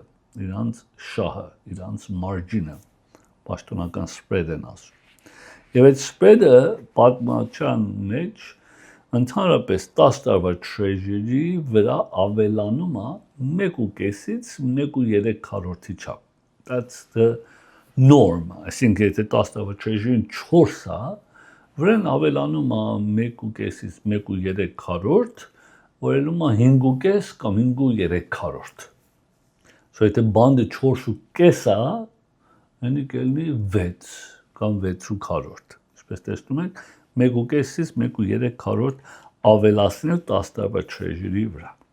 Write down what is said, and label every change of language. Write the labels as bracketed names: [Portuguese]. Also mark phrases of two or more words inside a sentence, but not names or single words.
[Armenian] իրանց շահը, իրանց margin-ը, պաշտոնական spread են ասում։ Եվ այդ spread-ը պատմության մեջ ընդհանրապես 10 տարվա treasury վրա ավելանում է 1.5-ից 1.3 չափ։ [English] That's the norm, [Armenian] այսինքն եթե 10 տարվա treasury-ն 4 է, վրան ավելանում է 1.5-ից 1.3, որելում է 5.5 կամ 5.3։ So եթե բանդը 4.5 է, հենի կելնի 6 կամ 6.4, ինչպես տեսնում եք, 1.5-ից 1.3 ավելացնել 10 տարվա treasury վրա։